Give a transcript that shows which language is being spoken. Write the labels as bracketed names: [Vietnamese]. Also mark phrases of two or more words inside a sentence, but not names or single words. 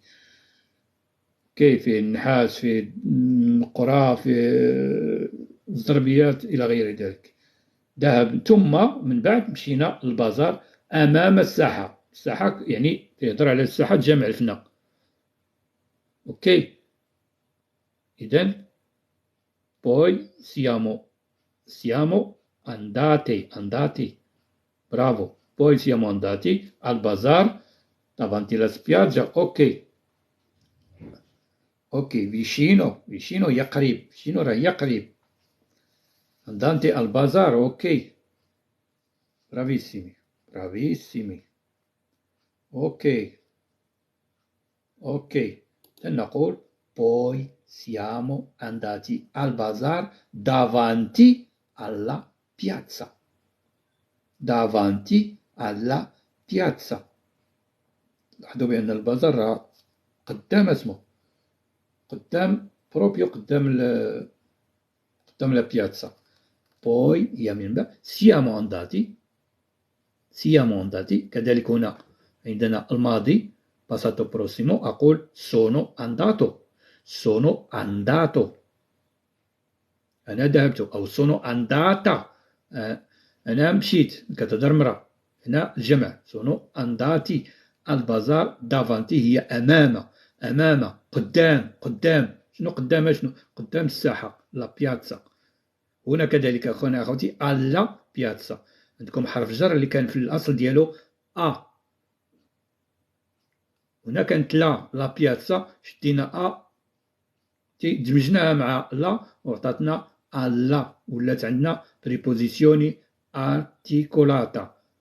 [Arabic] فيه النحاس، فيه القرى، فيه الزربيات إلى غير ذلك. ذهب ثم من بعد مشينا للبازار أمام الساحة. الساحة يعني يهضر على الساحة جامع الفنا. [Italian] إذن poi siamo andati, bravo. Poi siamo andati al bazar davanti alla spiaggia. [Arabic] vicino هي قريب. vicino راه هي قريب. [Italian] andante al bazar. bravissimi. نقول poi siamo andati al bazar davanti alla piazza. [Arabic] لاحظوا بأن البازار راه قدام اسمه، قدام بروبيو، قدام [Italian] la piazza. [Arabic] poi هي من بعد [Italian] siamo andati [Arabic] كذلك هنا عندنا الماضي [Italian] passato prossimo. [Arabic] أقول [Italian] sono andato [Arabic] أنا ذهبت، أو [Italian] sono andata [Arabic] أنا مشيت. كتهضر مرة. هنا الجمع [Italian] sono andati al bazar davanti [Arabic] هي أمام قدام. شنو قدام؟ قدام الساحة [Italian] la piazza. [Arabic] هنا كذلك أخونا أخوتي [Italian] alla piazza. [Arabic] عندكم حرف جر اللي كان في الأصل ديالو هنا كانت [Italian] la piazza, [Arabic] شدينا دمجناها مع لا وعطاتنا ألا، ولات عندنا [Italian] preposizione articolata.